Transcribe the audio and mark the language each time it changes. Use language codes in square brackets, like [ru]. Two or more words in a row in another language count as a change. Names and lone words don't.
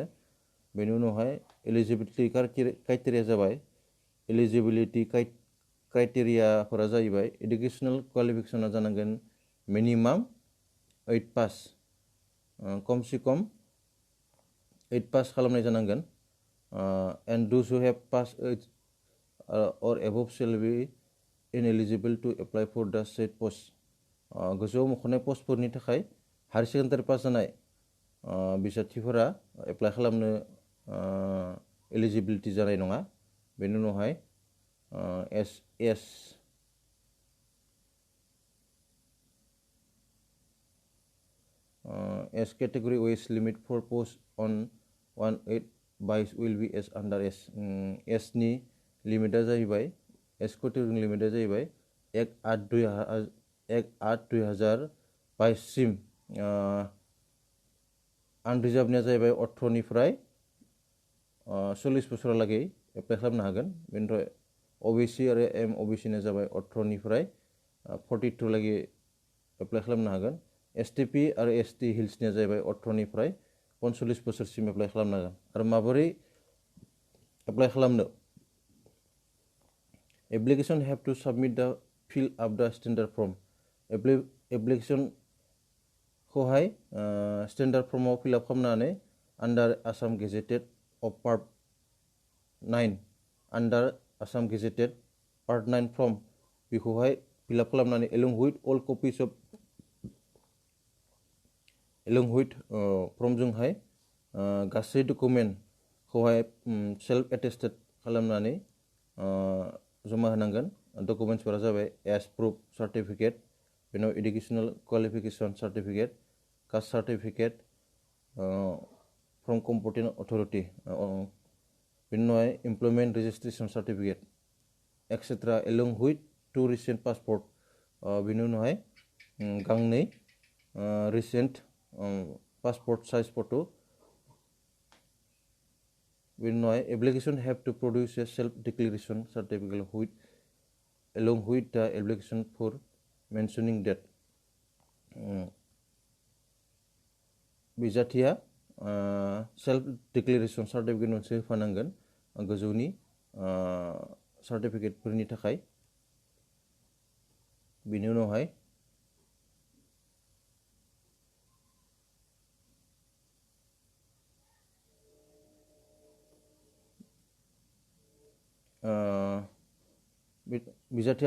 [brx] बेनि उनावहाय [en] eligibility criteria [brx] जाबाय, एलिजिबिलिटि क्राइटेरियाफोरा जाहैबाय एडुकेसनेल क्वालिफिकेसना जानांगोन [en] minimum 8 pass, [brx] खमसे खम 8 पास खालामनाय जानांगोन। [en] and those who have pass or above shall be ineligible to apply for the said post। [brx] गोजौआव मख'नाय पस्टफोरनि थाखाय [en] higher secondary pass [brx] जानाय बिजाथिफोरा एप्लाइ खालामनो एलिजिबिलिटि जानाय नङा। बेनि उनावहाय [en] एस category wage limit for post on 1/8 बाइस will be as under S। [brx] एसनि लिमिटआ जाहैबाय, एस केटेगरिनि लिमिटआ जाहैबाय 1/8/2022 आनरिजार्भनिया जाहैबाय 18निफ्राय 40 बोसोरहालागै एप्लाइ खालामनो हागोन। बेनिफ्राय ओबिसि आरो ओबिसिनिया जाबाय 18निफ्राय 42 लागै एप्लाइ खालामनो हागोन। एसटिपि आरो एसटि हिल्सनिया जाहैबाय 18निफ्राय 45 बोसोरसिम एप्लाइ खालामनो हागोन। आरो माबोरै एप्लाइ खालामनो? [en] एप्लिकेशन have to submit the fill up the standard form। [brx] एप्लिकेशनखौहाय स्टेन्डार्ड फर्माव फिलआप खालामनानै [en] under Assam gazetted of part 9 [brx] आन्डार आसाम गेजेटेड पार्ट 9 फर्म बेखौहाय फिलआप खालामनानै [en] along with [brx] फर्मजोंहाय गासै डकुमेन्टखौहाय [en] self attested [brx] खालामनानै जमा होनांगोन। डकुमेन्ट्सफोरा जाबाय [en] as proof certificate, बेनाव educational qualification certificate, caste certificate from competent authority, [brx] बेनि उनावहाय [en] employment registration certificate etc. along with 2 recent passport, [brx] बेनि उनावहाय गांनै [en] recent passport size photo. [brx] बेनि उनावहाय [en] application have to produce a self declaration certificate with along with the application for mentioning that [brx] बिजाथिया सेल्फ डिक्लेरेशन सार्टिफिकेट मोनसे होफानांगोन गोजौनि सार्टिफिकेटफोरनि थाखाय बेनि उनावहाय बिजाथिया